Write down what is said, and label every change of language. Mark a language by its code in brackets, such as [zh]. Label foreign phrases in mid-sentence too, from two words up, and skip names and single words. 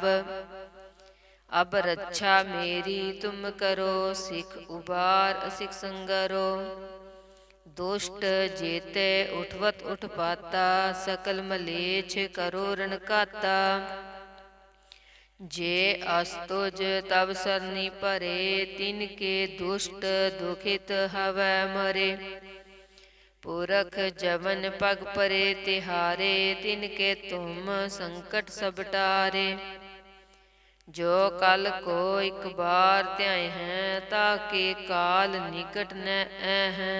[bra] ਅਬ ਰੱਛਾ ਮੇਰੀ ਤੁਮ ਕਰੋ, ਸਿੱਖ ਉਬਾਰ ਅਸਿਖ ਸੰਗਰੋ। ਦੁਸ਼ਟ ਜੇਤੇ ਉਠਵਤ ਉਠਪਾਤਾ, ਸਕਲ ਮਲੇਛ ਕਰੋ ਰਨ ਘਾਤਾ। जे अस्तुज तब सरनी परे, तिनके दुष्ट दुखित हवै मरे। पुरख जवन पग परे तिहारे, तिनके तुम संकट सब टारे। जो कल को एक बार त्याय हैं, ताके काल निकट न हैं।